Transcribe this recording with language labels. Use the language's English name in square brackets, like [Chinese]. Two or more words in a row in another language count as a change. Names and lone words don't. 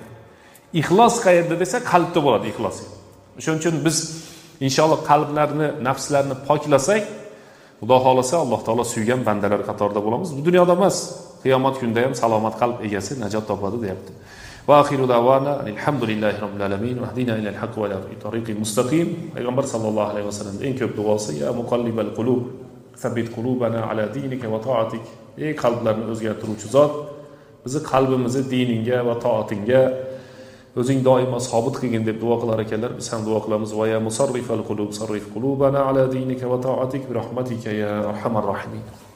[Uzbek] Ixlos qayerda desa, qalbda bo'ladi ixlos. Shuning uchun biz inshaalloh qalblarni, nafslarni poklasak, Xudo xolasa Alloh taolo suygan bandalar qatorida bo'lamiz. Bu dunyoda emas, qiyomat kunida ham salomat qalb egasi najot topadi, deyapti. [Arabic] وآخر دعوانا الحمد لله رب العالمين واهدنا إلى الحق وإلى الطريق المستقيم. Payg'ambar صلى الله عليه وسلم [Uzbek] eng ko'p duosi [Arabic] يا مقلب القلوب ثبت قلوبنا على دينك وطاعتك. [Uzbek] Ey qalblarni o'zgartiruvchi zot, bizni qalbimizni diningga va toatingga o'zing doimo sobit qilgin deb duo qilar ekanlar. Biz ham duo qilamiz. [Arabic] ويا مصرف القلوب صرف قلوبنا على دينك وطاعتك برحمتك يا أرحم الراحمين.